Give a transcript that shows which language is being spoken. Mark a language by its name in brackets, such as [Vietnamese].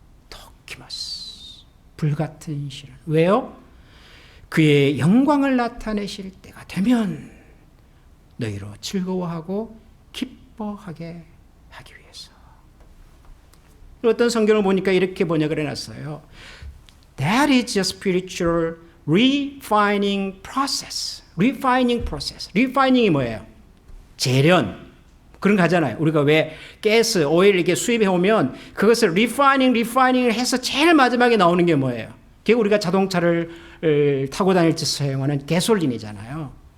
[Korean] 도키마스, 불같은 시련. 왜요? 그의 영광을 나타내실 때가 되면 너희로 즐거워하고 기뻐하게 하기 위해서. 어떤 성경을 보니까 이렇게 번역을 해놨어요. [English] That is a spiritual refining process. refining process. [Korean] refining이 뭐예요? 재련. 그런 거 하잖아요. 우리가 왜 가스, 오일 이렇게 수입해 오면 그것을 refining을 해서 제일 마지막에 나오는 게 뭐예요? 그게 우리가 자동차를 타고 다닐 때 사용하는 가솔린이잖아요.